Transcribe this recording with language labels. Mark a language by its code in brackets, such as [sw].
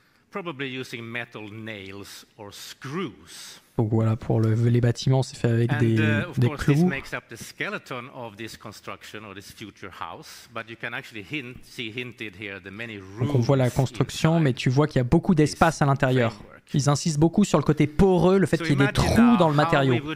[en] probably using metal nails or screws. [fr] Donc voilà, pour les bâtiments, c'est fait avec des clous. [en] This makes up the skeleton of this construction or this future house, but you can actually see hinted here the many rooms. [fr] Donc on voit la construction, mais tu vois qu'il y a beaucoup d'espace à l'intérieur. Ils insistent beaucoup sur le côté poreux, le fait qu'il y ait des trous dans le matériau.